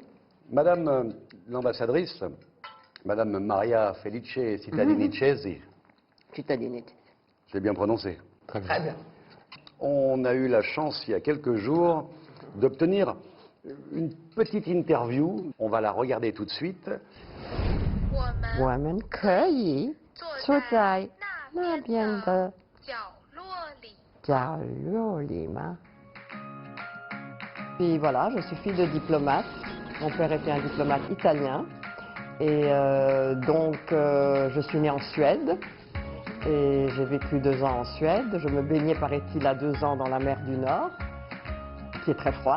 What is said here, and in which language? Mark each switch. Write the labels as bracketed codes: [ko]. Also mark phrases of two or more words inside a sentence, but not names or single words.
[fr] Madame l'ambassadrice, Madame Maria Felice Cittadinicesi, Cittadinité. je l'ai bien prononcé. Très bien. Très bien. On a eu la chance, il y a quelques jours, d'obtenir une petite interview. On va la regarder tout de suite. [zh] 我们我们可以坐在那边的角落里。角落里吗 [fr] Puis voilà, je suis fille de diplomate. Mon père était un diplomate italien. Et je suis née en Suède. Et j'ai vécu 2 ans en Suède. Je me baignais, paraît-il, à 2 ans dans la mer du Nord, qui est très froide.